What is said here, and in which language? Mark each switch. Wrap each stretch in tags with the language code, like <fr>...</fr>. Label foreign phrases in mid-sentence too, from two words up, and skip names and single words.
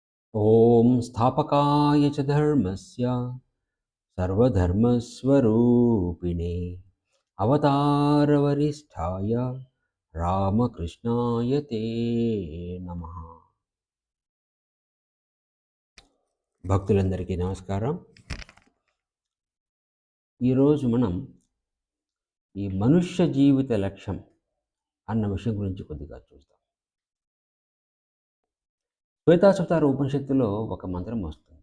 <sa>ॐ स्थापकाय च धर्मस्य सर्वधर्मस्वरूपिणे अवतारवरिष्ठाय रामकृष्णाय ते नमः.</sa> <te>భక్తులందరికీ నమస్కారం. ఈరోజు మనం ఈ మనుష్య జీవిత లక్ష్యం అన్న విషయం గురించి కొద్దిగా చూద్దాం. శ్వేతాశ్వతార ఉపనిషత్తులో ఒక మంత్రం వస్తుంది.</te>